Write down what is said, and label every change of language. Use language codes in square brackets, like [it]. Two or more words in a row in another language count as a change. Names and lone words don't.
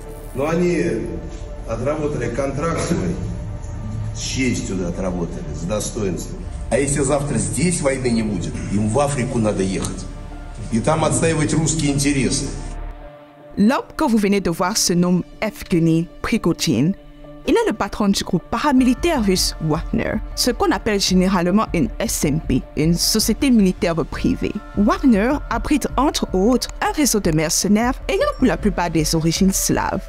[ru] Но они отработали контракт свой, с честью отработали, с достоинством. А если завтра здесь войны не будет, им в Африку надо ехать. И там отстаивать rусские интересы. [fr] L'homme que vous venez de voir se nomme Evgeny Prigojine. Il est le patron du groupe paramilitaire russe Wagner, ce qu'on appelle généralement une SMP, une société militaire privée. Wagner abrite entre autres un réseau de mercenaires ayant pour la plupart des origines slaves.